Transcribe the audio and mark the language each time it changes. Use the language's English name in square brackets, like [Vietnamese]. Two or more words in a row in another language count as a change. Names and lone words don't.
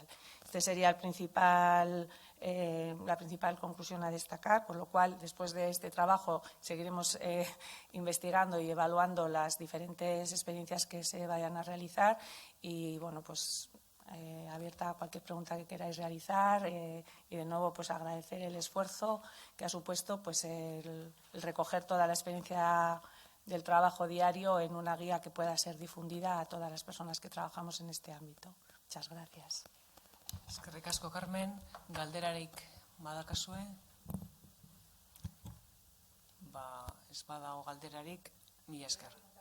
[Spanish] Este sería la principal conclusión a destacar, por lo cual, después de este trabajo, seguiremos investigando y evaluando las diferentes experiencias que se vayan a realizar, y bueno, pues abierta a cualquier pregunta que queráis realizar, y de nuevo pues agradecer el esfuerzo que ha supuesto pues el recoger toda la experiencia del trabajo diario en una guía que pueda ser difundida a todas las personas que trabajamos en este ámbito. Muchas gracias. [Basque] Eskerrik asko, Carmen. Galderarik badakazue? Ez badago galderarik, mila esker.